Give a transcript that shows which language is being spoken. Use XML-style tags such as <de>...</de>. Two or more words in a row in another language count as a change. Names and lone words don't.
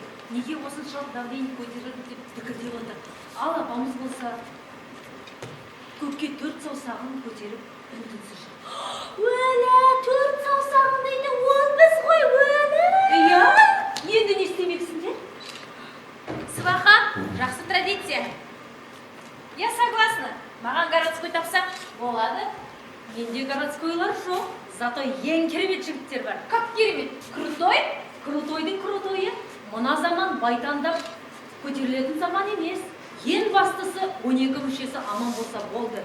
<kk>Неге осыншалық давление көтерілді деп пікірде отыр. Ал апамыз болса, көкке 4 саусағын көтеріп үн-түнсіз жүр. Өлә, 4 саусағын дейді, ол біз ғой, өлә. Иә, енді не істемексіңдер? Сваха, жақсы традиция.</kk> <ru>Я согласна.</ru> <kk>Маған городской тапсақ болады. Менде городскойлар жоқ. Зато ең керемет жігіттер бар.</kk> <ru>Как керемет? Крутой?</ru> <kk>Крутойдың крутойы мына заман байтандап көтерілетін заман емес. Ең бастысы 12 мүшесі аман болса болды.</kk>